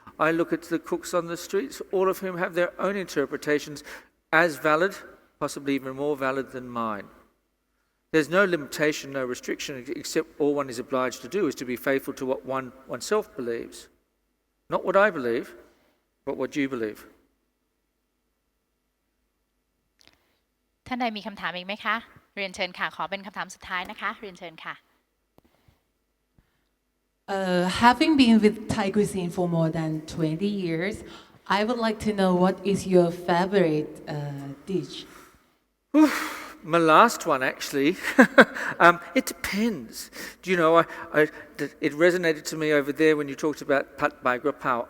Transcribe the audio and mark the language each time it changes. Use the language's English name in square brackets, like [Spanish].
[English] I look at the cooks on the streets, all of whom have their own interpretations as valid, possibly even more valid than mine. There's no limitation, no restriction, except all one is obliged to do is to be faithful to what oneself believes. Not what I believe, but what you believe. [Thai] ท่านใดมีคำถามอีกไหมคะเรียนเชิญค่ะขอเป็นคำถามสุดท้ายนะคะเรียนเชิญค่ะ [English] Having been with Thai cuisine for more than 20 years, I would like to know what is your favorite dish? My last one, actually, it depends. It resonated to me over there when you talked about Pat Bai Gra Pao.